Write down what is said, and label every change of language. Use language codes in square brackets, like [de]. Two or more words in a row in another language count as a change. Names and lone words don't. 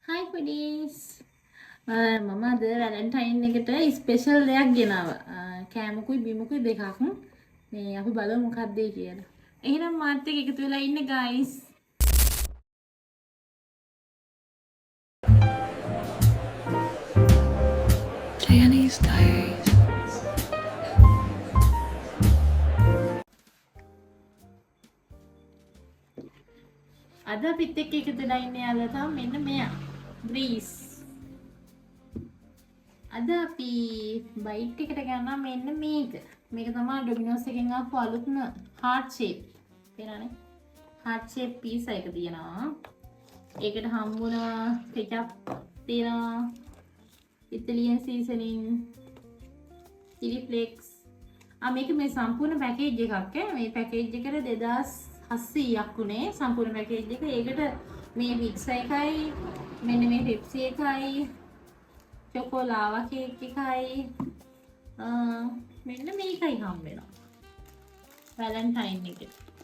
[en] foodies. [si] මම අද වැලන්ටයින් එකට ස්පෙෂල් දෙයක් ගෙනාවා. කෑමකුයි බිමකුයි දෙකක්. මේ අපි බලමු මොකක්ද ඒ කියලා. එහෙනම් මාත් එක්ක එකතු වෙලා ඉන්න guys. Danny's Diaries. අද අපිත් එක්ක එකතු වෙලා ඉන්නේ යාළුවා තමයි මෙන්න මෙයා. Breeze. අද අපි බයිට් එකට ගන්නවා මෙන්න මේක. මේක තමයි ඩොමිනෝස් එකෙන් ආපු අලුත්ම [en] heart shape. [si] පේනවනේ? [en] heart shape pizza [si] එක තියෙනවා. ඒකට හම්බුණා ketchup තියෙනවා. [en] Italian seasoning, chili flakes. [si] මේක මේ සම්පූර්ණ පැකේජ් එකක් ඈ. මේ පැකේජ් එකට 2700ක් උනේ සම්පූර්ණ පැකේජ් එක. ඒකට මේ pizza එකයි මෙන්න මේ Pepsi එකයි චොකෝලාවා කේක් එකයි මෙන්න මේකයි හම්බ වෙනවා වැලන්ටයින් එකට.